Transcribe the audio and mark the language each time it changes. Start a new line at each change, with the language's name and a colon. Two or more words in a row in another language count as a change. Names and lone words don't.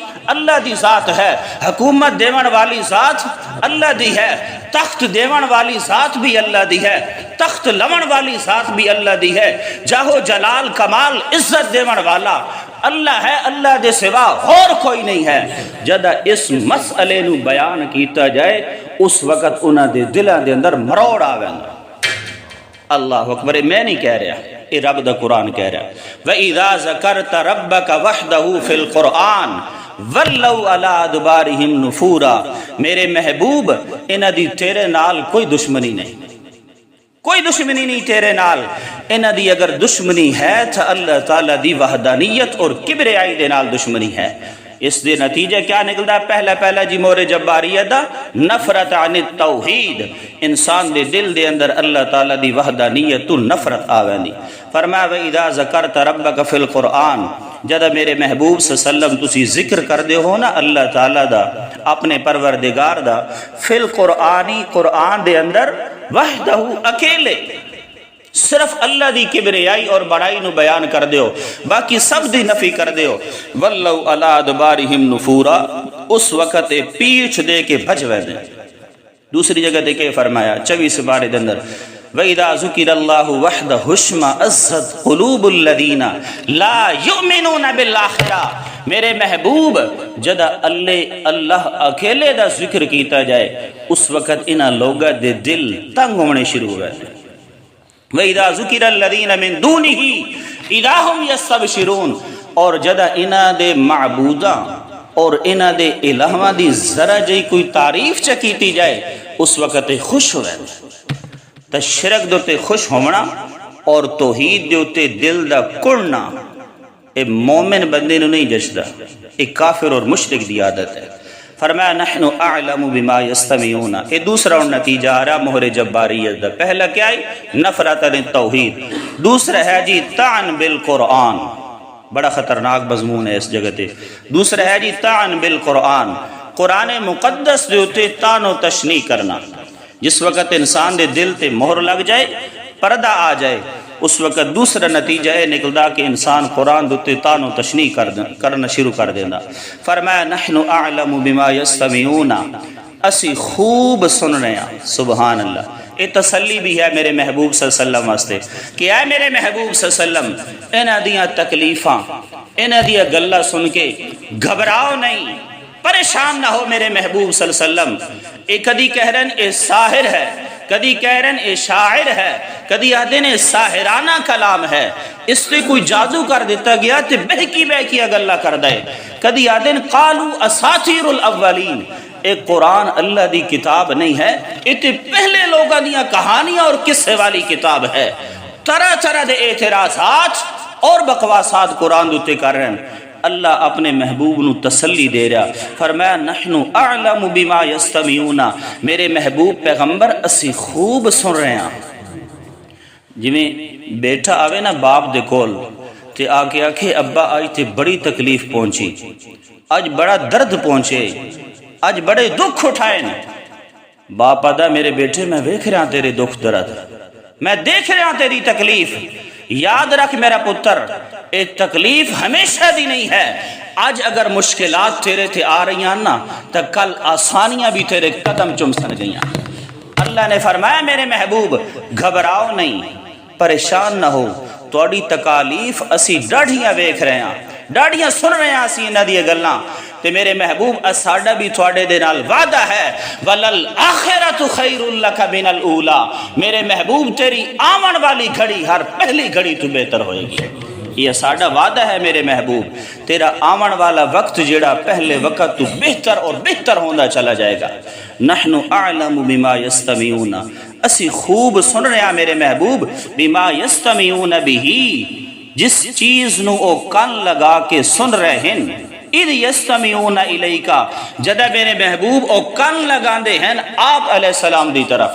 Punjabi: اللہ دی ذات ہے، حکومت دیون والی ذات اللہ دی ہے، تخت دیون والی ذات بھی اللہ دی ہے، تخت لون والی ذات بھی اللہ دی ہے، جاہو جلال کمال عزت دیون والا اللہ ہے، اللہ دے سوا اور کوئی نہیں ہے۔ جدہ اس مسئلے نو بیان کیتا جائے اس وقت انہاں دے دلاں دے اندر مروڑ آویندا۔
Arabic: اللہ اکبر،
Punjabi: میں نہیں کہہ رہا، یہ رب دا قرآن کہہ رہا۔
Arabic: وَإِذَا ذَكَرْتَ رَبَّكَ وَحْدَهُ فِي الْقُرْآنِ وَلَّوْا عَلَىٰ أَدْبَارِهِمْ نُفُورًا،
Punjabi: میرے محبوب انہاں دی تیرے نال کوئی دشمنی نہیں، کوئی دشمنی نہیں تیرے نال، انہاں دی اگر دشمنی ہے تو اللہ تعالیٰ دی وحدانیت اور کبریائی دے نال دشمنی ہے۔ اس دے نتیجہ کیا نکلدا ہے؟ پہلا جی مور جباریت دا
Arabic: نفرت عن التوحید،
Punjabi: انسان دے دل دے اندر اللہ تعالیٰ دی وحدانیت تو نفرت آویندی۔
Arabic: فرمایا وَإِذَا ذَكَرْتَ رَبَّكَ فِي الْقُرْآنِ،
Punjabi: جدہ میرے محبوب
Arabic: صلی اللہ علیہ وسلم
Punjabi: تسی ذکر کر دے ہو نا اللہ تعالیٰ دا، اپنے پروردگار دا،
Arabic: فی القرآنی
Punjabi: قرآن دے اندر وحدہ اکیلے، صرف اللہ دی کبریائی اور بڑائی نو بیان کر دیو، باقی سب دی نفی کر دیو۔
Arabic: وَلَّوْ عَلَىٰ أَدْبَارِهِمْ نُفُورًا،
Punjabi: اس وقت پیچھ دے کے بھج ویندے۔ دوسری جگہ دیکھے فرمایا 24 بارے دے اندر
Arabic: وَإِذَا ذُكِرَ اللَّهُ وَحْدَهُ اشْمَأَزَّتْ قُلُوبُ الَّذِينَ لَا يُؤْمِنُونَ بِالْآخِرَةِ،
Punjabi: میرے محبوب جدہ اللہ اکیلے دا ذکر کیتا جائے اس وقت انہاں لوگاں دے دل تنگ ہونے شروع ہوئے۔
Arabic: وَإِذَا ذُكِرَ الَّذِينَ مِن دُونِهِ إِذَا هُمْ يَسْتَبْشِرُونَ،
Punjabi: اور جدہ انہاں دے معبوداں اور انہاں دے الہواں دی ذرا جی کوئی تعریف چکیتی جائے اس وقت خوش ہوئے۔ تا شرک دوتے خوش ہونا اور توحید دوتے دل دا کڑنا اے مومن بندے نو نہیں ججدہ، ایک کافر اور مشرک دی عادت ہے۔
Arabic: فرمایا نحن اعلم بما یستمعون،
Punjabi: یہ دوسرا نتیجہ آ رہا مہر جباریت دا۔ پہلا کیا ہے؟
Arabic: نفرت عن توحید،
Punjabi: دوسرا ہے جی
Arabic: طعن بالقرآن،
Punjabi: بڑا خطرناک مضمون ہے اس جگہ تے۔ دوسرا ہے جی
Arabic: طعن بالقرآن،
Punjabi: قرآن مقدس دے ہوتے طعن و تشنیع کرنا۔ جس وقت انسان دے دل تے مہر لگ جائے، پردہ آ جائے، اس وقت دوسرا نتیجہ ہے نکلدا کہ انسان قرآن دوتے طعن و تشنیع کرنا شروع کر دینا۔
Arabic: فرمایا نحن اعلم بما یستمعون،
Punjabi: اسی خوب سن رہے ہیں۔
Arabic: سبحان اللہ،
Punjabi: یہ تسلی بھی ہے میرے محبوب
Arabic: صلی اللہ علیہ وسلم
Punjabi: واسطے کہ اے میرے محبوب
Arabic: صلی اللہ علیہ وسلم،
Punjabi: انہاں دیاں تکلیفاں، انہاں دیاں گلاں سن کے گھبراؤ نہیں، پریشان نہ ہو میرے محبوب
Arabic: صلی اللہ علیہ وسلم۔
Punjabi: ایک کدی کہہ رہے ہیں اے ساحر ہے، کدی کہہ رہے ہیں اے شاعر ہے، کدی آدھے نے ساحرانہ کلام ہے، اس سے کوئی جادو کر دیتا گیا تے بہکی گلہ کر دے، کدی آدھے نے
Arabic: قالو اساطیر الاولین،
Punjabi: ایک قرآن اللہ دی کتاب نہیں ہے، یہ پہلے لوگاں دیاں کہانیاں اور قصے والی کتاب ہے۔ طرح طرح دے اعتراضات اور بکواسات قرآن دوتے کر رہے ہیں۔ اللہ اپنے محبوب نو تسلی دے رہا، فرمایا
Arabic: نحن اعلم بما یستمعون،
Punjabi: میرے محبوب پیغمبر اسی خوب سن رہے ہیں۔ جویں بیٹا آوے نا باپ دے کول تے آکے آکھے ابا آج تے بڑی تکلیف پہنچی، آج بڑا درد پہنچے، آج بڑے دکھ اٹھائے نا۔ باپ آدھا میرے بیٹے میں دیکھ رہا تیرے دکھ درد، میں دیکھ رہا تیری تکلیف، یاد رکھ میرا پتر ایک تکلیف ہمیشہ دی نہیں ہے۔ آج اگر مشکلات تیرے تھے آ رہی ہیں نا تو کل آسانیاں بھی تیرے قدم چم سن گئیاں۔ اللہ نے فرمایا میرے محبوب گھبراؤ نہیں، پریشان نہ ہو، توڑی تکالیف اسی ڈاڑھیاں ویکھ رہے ہیں، ڈاڑھیاں سن رہے ہیں اسی انہاں دی گلاں تے میرے محبوب ساڈا بھی تواڈے دے نال وعدہ ہے
Arabic: وَلَلْآخِرَةُ خَيْرٌ لَكَ مِنَ الْأُولَىٰ،
Punjabi: میرے محبوب تیری آمن والی گھڑی ہر پہلی گھڑی تو بہتر ہوئے گی۔ یہ ساڈا وعدہ ہے میرے محبوب، تیرا آمن والا وقت جڑا پہلے وقت تو بہتر اور بہتر ہوندہ چلا جائے گا۔
Arabic: نحن اعلم بما یستمعون،
Punjabi: اسی خوب سن رہے ہیں میرے محبوب،
Arabic: بما یستمعون
Punjabi: بھی، جس چیز نو او کان لگا کے سن رہے ہیں،
Arabic: اذ یستمعون الیکا،
Punjabi: جدہ میرے محبوب او کان لگا دے ہیں آپ
Arabic: علیہ السلام
Punjabi: دی طرف۔